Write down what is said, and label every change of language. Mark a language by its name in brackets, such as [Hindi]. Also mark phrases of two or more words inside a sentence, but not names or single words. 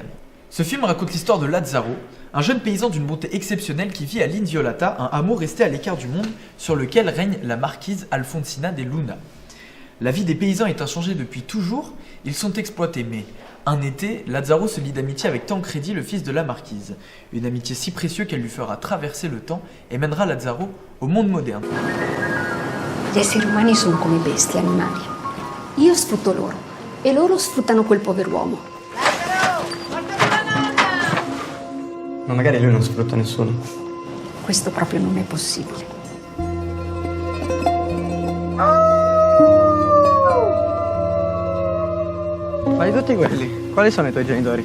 [French] Ce film raconte l'histoire de Lazzaro, un jeune paysan d'une bonté exceptionnelle qui vit à l'Inviolata, un hameau resté à l'écart du monde sur lequel règne la marquise Alfonsina de Luna. La vie des paysans est inchangée depuis toujours, ils sont exploités, mais un été, Lazzaro se lie d'amitié avec Tancredi, le fils de la marquise. Une amitié si précieuse qu'elle lui fera traverser le temps et mènera Lazzaro au monde moderne. [Italian] Gli esseri umani sono come bestie, animali. Io sfrutto loro e loro sfruttano quel pover'uomo. Ma magari lui non sfrutta nessuno. Questo proprio non è possibile. Ma di tutti quelli, quali sono i tuoi genitori?